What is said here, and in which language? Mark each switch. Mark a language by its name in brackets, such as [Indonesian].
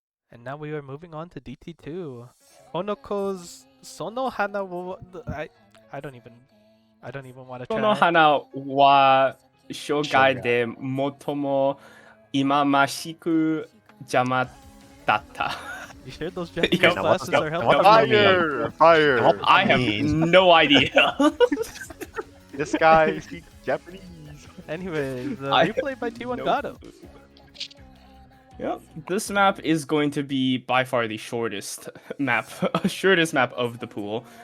[English] And now we are moving on to DT2. Honoko's Sono Hana wo I don't even want to try. [Japanese] この花は生涯で最も今ましく邪魔だった。 [English] You sure those Japanese Yep. classes are helping? Yep. Fire! Fire! I have no idea. This guy speaks Japanese. Anyways, I replay by T1 no Gato. Yep, this map is going to be by far the shortest map of the pool.